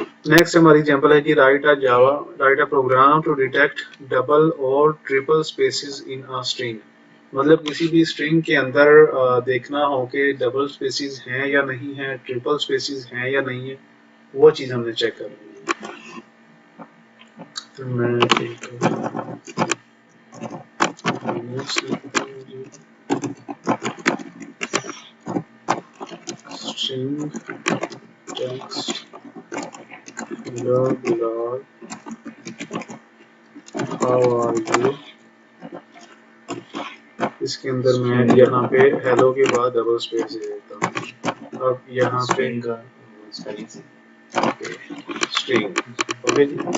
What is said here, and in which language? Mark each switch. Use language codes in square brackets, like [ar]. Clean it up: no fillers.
[hi] Next हमारी example है कि [en] Write a program to detect double और triple spaces in a string. [hi] मतलब किसी भी स्ट्रिंग के अंदर देखना हो कि डबल स्पेसेस हैं या नहीं है, ट्रिपल स्पेसेस हैं या नहीं है, वो चीज हमने चेक करनी है। तो मैं [en] String text hello Bilal, how are you। [hi] इसके अंदर मैं यहाँ पे हेलो के बाद डबल स्पेस दे देता हूँ। अब यहाँ पे स्ट्रिंग का स्पेलिंग से स्ट्रिंग ओके जी।